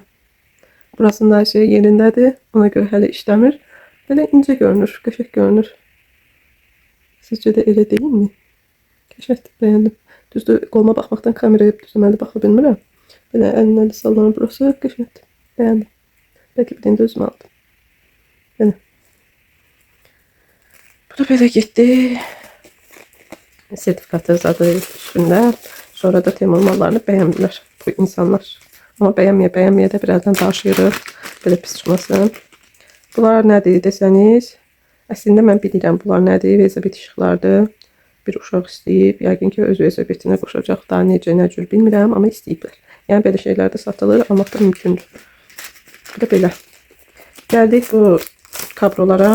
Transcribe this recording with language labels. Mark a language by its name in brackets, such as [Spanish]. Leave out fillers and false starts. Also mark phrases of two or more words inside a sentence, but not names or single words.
[Azerbaijani] Burasında şey yerindədir. Ona görə hələ işləmir. Belə incə görünür. Qəşəng görünür. Sizcə də elə deyilmi? Qəşəngdir. Bəyəndim. Düzdür, qoluma baxmaqdan kameraya düzəməli baxa bilmirəm. Belə əlinə sallanır burası. Qəşəngdir. Bəyəndim. [Turkish] Belki bir de özüm aldım. Böyle. Bu da böyle gitti. Sertifikatı zaten üstünde. Sonra da Temu mallarını beğendiler bu insanlar. Ama beğenmeye de birazdan daşıyırıq. [Azerbaijani] Böyle pis çıxmasın. Bunlar nədir desəniz? Əslində mən bilirəm bunlar nədir, velosiped işıqlardır. Bir uşaq istəyib, yəqin ki, öz velosipedinə qoşacaq da, necə, nə cür bilmirəm, amma istəyiblər. Yəni belə şeylər də satılır, almaq da mümkündür. Bir də belə. Gəldik bu kabrolara.